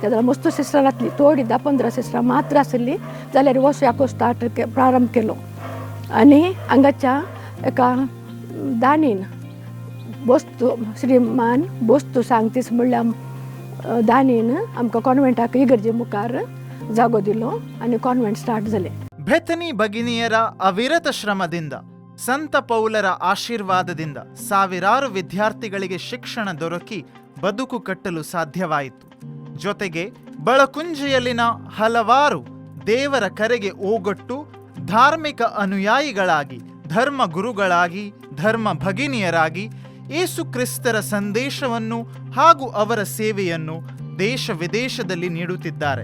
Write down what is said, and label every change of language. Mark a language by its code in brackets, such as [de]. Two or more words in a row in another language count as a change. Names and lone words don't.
[kok] त्या मस्त सिस्टर आसली, थोडी 10-15 सिस्टरां मात्र आसली. जाल्यार हो शाखो प्रारंभ केलो. आनी हांगाच्या एका दानीन बोस्तू श्रीमान बोस्तू सांगतीस म्हणल्यार दानीन आमकां कॉन्वेंटाक इगर्जे मुखार जागो दिलो आनी [en] convent start [kok] जालें. [kn] ಬೆಥನಿ ಭಗಿನಿಯರ ಅವಿರತ ಶ್ರಮದಿಂದ, ಸಂತ ಪೌಲರ ಆಶೀರ್ವಾದದಿಂದ ಸಾವಿರಾರು ವಿದ್ಯಾರ್ಥಿಗಳಿಗೆ ಶಿಕ್ಷಣ ದೊರಕಿ ಬದುಕು ಕಟ್ಟಲು ಸಾಧ್ಯವಾಯಿತು. ಜೊತೆಗೆ ಬಳಕುಂಜೆಯಲ್ಲಿನ ಹಲವಾರು ದೇವರ ಕರೆಗೆ ಓಗೊಟ್ಟು ಧಾರ್ಮಿಕ ಅನುಯಾಯಿಗಳಾಗಿ, ಧರ್ಮ ಗುರುಗಳಾಗಿ, ಧರ್ಮ ಭಗಿನಿಯರಾಗಿ ಯೇಸು ಕ್ರಿಸ್ತರ ಸಂದೇಶವನ್ನು ಹಾಗೂ ಅವರ ಸೇವೆಯನ್ನು ದೇಶ ವಿದೇಶದಲ್ಲಿ ನೀಡುತ್ತಿದ್ದಾರೆ.